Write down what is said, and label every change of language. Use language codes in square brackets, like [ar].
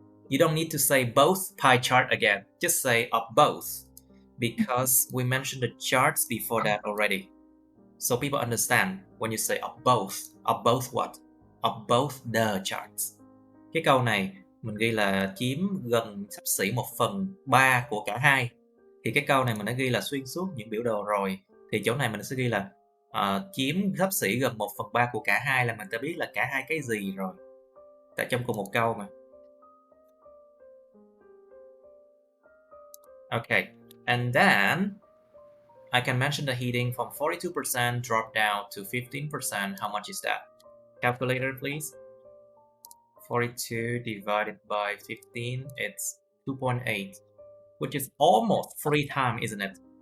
[en] You don't need to say both pie chart again. Just say of both, because we mentioned the charts before that already. So people understand when you say of both. Of both what? Of both the charts. [vi] Cái câu này mình ghi là chiếm gần xấp xỉ 1/3 của cả hai. Thì cái câu này mình đã ghi là xuyên suốt những biểu đồ rồi. Thì chỗ này mình sẽ ghi là chiếm xấp xỉ gần 1/3 của cả hai, là mình đã biết là cả hai cái gì rồi. Tại trong cùng một câu mà. [en] Okay, and then I can mention the heating from 42% drop down to 15%. How much is that? Calculator, please. 42 divided by 15, it's 2.8, which is almost 3 times, isn't it?